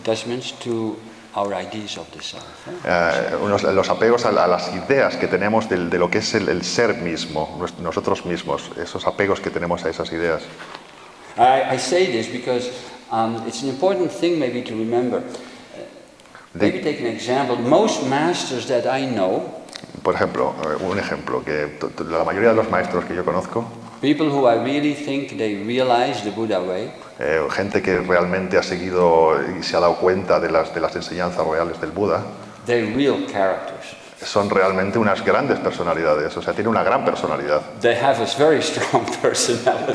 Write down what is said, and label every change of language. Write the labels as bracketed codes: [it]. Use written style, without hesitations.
[en] Attachments to our ideas of the self. [es] Los apegos a las ideas que tenemos de lo que es el ser mismo, nosotros mismos, esos apegos que tenemos a esas ideas. [en] I say this because it's an important thing maybe to remember. Maybe take an example. Most masters that I know, [es] por ejemplo, un ejemplo, que la mayoría de los maestros que yo conozco, [en] people who I really think they realize the Buddha way, [es] gente que realmente ha seguido y se ha dado cuenta de las enseñanzas reales del Buda, [en] they're real characters. [es] son realmente unas grandes personalidades, o sea, tienen una gran personalidad. [en] They have a very strong personality.